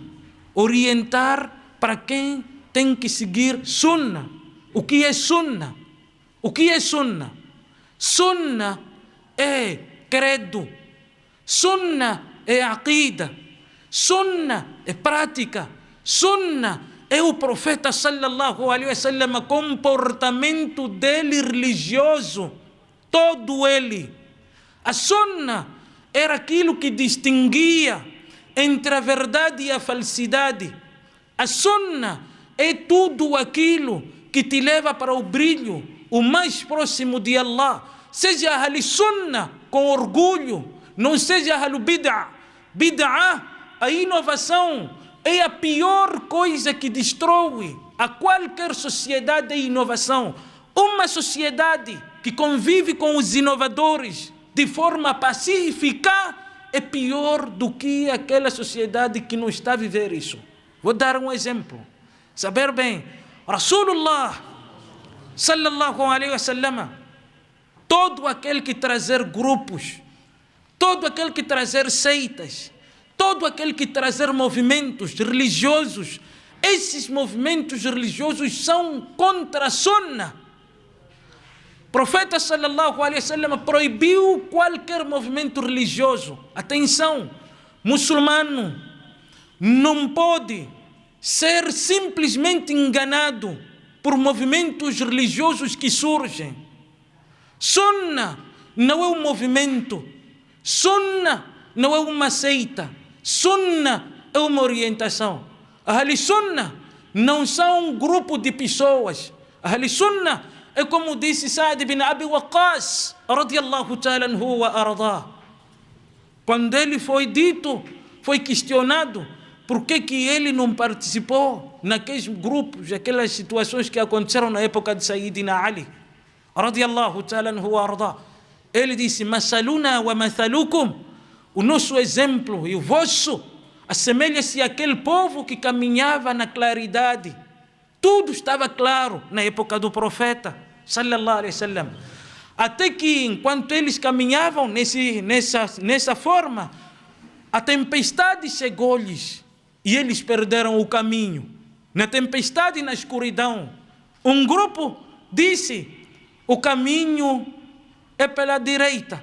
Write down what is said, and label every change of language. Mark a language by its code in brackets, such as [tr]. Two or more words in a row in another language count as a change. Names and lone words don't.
[pt] Orientar para quem tem que seguir sunnah. O que é sunnah? O que é sunnah? Sunnah é credo. Sunnah é aqida. Sunnah é prática. Sunnah é o profeta [ar] صلى الله عليه وسلم, [pt] comportamento dele religioso, todo ele. A sunnah era aquilo que distinguia entre a verdade e a falsidade. A sunnah é tudo aquilo que te leva para o brilho, o mais próximo de Allah. Seja [ar] أهل السنة [pt] com orgulho, não seja [ar] أهل البدعة. [pt] Bid'ah, a inovação, é a pior coisa que destrói a qualquer sociedade de inovação. Uma sociedade que convive com os inovadores de forma pacífica é pior do que aquela sociedade que não está a viver isso. Vou dar um exemplo. Saber bem, [ar] رسول الله صلى الله عليه وسلم, [pt] todo aquele que trazer grupos, todo aquele que trazer seitas, todo aquele que trazer movimentos religiosos, esses movimentos religiosos são contra a sunnah. O profeta [ar] صلى الله عليه وسلم [pt] proibiu qualquer movimento religioso. Atenção, muçulmano não pode ser simplesmente enganado por movimentos religiosos que surgem. Sunnah não é um movimento, sunnah não é uma seita, sunnah é uma orientação. [ar] أهل السنة [pt] não são um grupo de pessoas. [ar] أهل السنة [pt] é como disse Sa'd bin Abi Waqqas [ar] رضي الله تعالى عنه وأرضاه. [pt] Quando ele foi dito, foi questionado por que ele não participou naqueles grupos, aquelas situações que aconteceram na época de Sayyidina Ali [ar] رضي الله تعالى عنه وأرضاه. [pt] Ele disse: [ar] مثلنا ومثلكم, [pt] o nosso exemplo e o vosso assemelha-se àquele povo que caminhava na claridade. Tudo estava claro na época do profeta [ar] صلى الله عليه وسلم. [pt] Até que enquanto eles caminhavam nessa forma, a tempestade chegou-lhes e eles perderam o caminho. Na tempestade e na escuridão, um grupo disse: o caminho é pela direita.